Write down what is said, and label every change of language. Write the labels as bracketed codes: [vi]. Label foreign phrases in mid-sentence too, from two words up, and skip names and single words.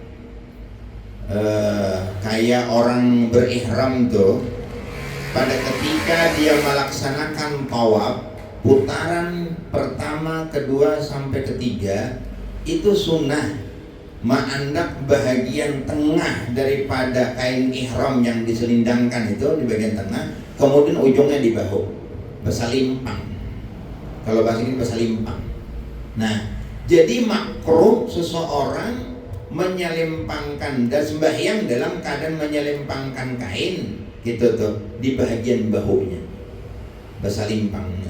[id] Kayak orang berihram tuh, pada ketika dia melaksanakan tawaf, putaran pertama, kedua sampai ketiga itu sunnah menandak bahagian tengah daripada kain ihram yang diselindangkan itu di bagian tengah, kemudian ujungnya di bahu, basalimpang. Kalau bahasa ini basalimpang. Nah, jadi makruh seseorang menyelimpangkan dan sembahyang dalam keadaan menyelimpangkan kain gitu tuh di bagian bahunya, basalimpangnya.